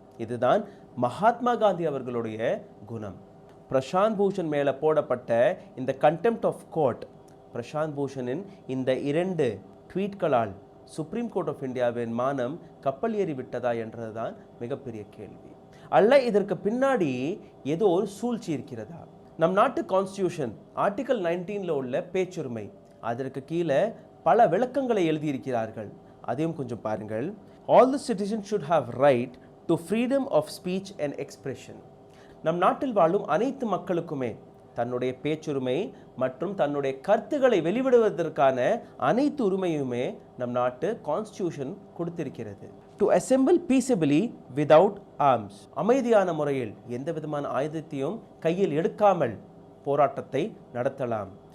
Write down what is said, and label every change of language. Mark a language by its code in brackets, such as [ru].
[ta] இதுதான் மகாத்மா காந்தி அவர்களுடைய குணம். பிரசாந்த் பூஷன் மேலே போடப்பட்ட இந்த கண்டெம்ட் ஆஃப் கோர்ட், பிரசாந்த் பூஷனின் இந்த 2 ட்வீட்களால் சுப்ரீம் கோர்ட் ஆஃப் இந்தியாவின் மானம் கப்பல் ஏறி விட்டதா என்றதுதான் மிகப்பெரிய கேள்வி. அல்ல இதற்கு பின்னாடி ஏதோ ஒரு சூழ்ச்சி இருக்கிறதா? நம் நாட்டு கான்ஸ்டியூஷன் ஆர்டிகல் 19ல உள்ள பேச்சுரிமை, அதற்கு கீழே பல விளக்கங்களை எழுதியிருக்கிறார்கள். அதையும் கொஞ்சம் பாருங்கள். [en] All the citizens should have right to freedom of speech and expression. [ta] நம் நாட்டில் வாழும் அனைத்து மக்களுக்குமே தன்னுடைய பேச்சுரிமை மற்றும் தன்னுடைய கருத்துக்களை வெளிவிடுவதற்கான அனைத்து உரிமையுமே நம் நாட்டு கான்ஸ்டியூஷன் கொடுத்திருக்கிறது. [en] To assemble peaceably without arms. [ta] அமைதியான முறையில் எந்த விதமான ஆயுதத்தையும் கையில் எடுக்காமல் போராட்டத்தை நடத்தலாம்.